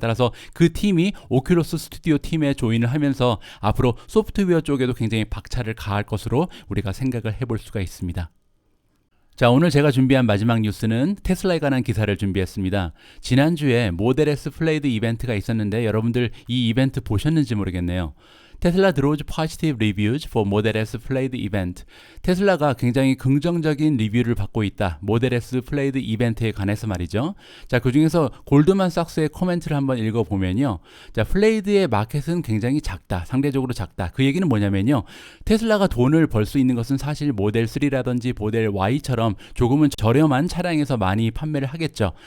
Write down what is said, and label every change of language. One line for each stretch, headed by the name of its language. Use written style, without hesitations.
Korean: 따라서 그 팀이 오큘러스 스튜디오 팀에 조인을 하면서 앞으로 소프트웨어 쪽에도 굉장히 박차를 가할 것으로 우리가 생각을 해볼 수가 있습니다. 자, 오늘 제가 준비한 마지막 뉴스는 테슬라에 관한 기사를 준비했습니다. 지난주에 모델 S 플레이드 이벤트가 있었는데 여러분들 이 이벤트 보셨는지 모르겠네요.
English: Tesla draws positive reviews for Model S Plaid event.
Korean: 테슬라가 굉장히 긍정적인 리뷰를 받고 있다. 모델 S 플레이드 이벤트에 관해서 말이죠. 자, 그 중에서 골드만삭스의 코멘트를 한번 읽어보면요. 자, 플레이드의 마켓은 굉장히 작다. 상대적으로 작다. 그 얘기는 뭐냐면요. 테슬라가 돈을 벌 수 있는 것은 사실 모델 3라든지 모델 Y처럼 조금은 저렴한 차량에서 많이 판매를 하겠죠.